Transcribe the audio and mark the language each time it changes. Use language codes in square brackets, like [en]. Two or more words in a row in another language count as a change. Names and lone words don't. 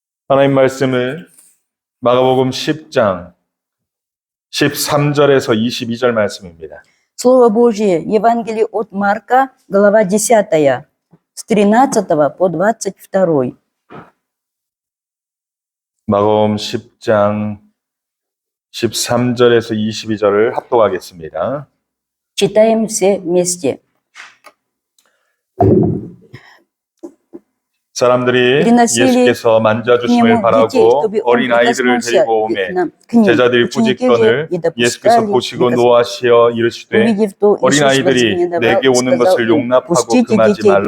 [ko] 하나님 말씀은 마가복음 10장 13절에서 22절 말씀입니다. [ru] Слово Божье, Евангелие от Марка, глава 10, с 13 по 22. [ko] 마가복음 10장 13절에서 22절을 합독하겠습니다. [ru] Читаем все вместе. [ko] 사람들이 예수께서 만져주심을 바라고 어린아이들을 데리고 오매 제자들이 꾸짖거늘 예수께서 보시고 노하시어 이르시되 어린아이들이 내게 오는 것을 용납하고 금하지 말라.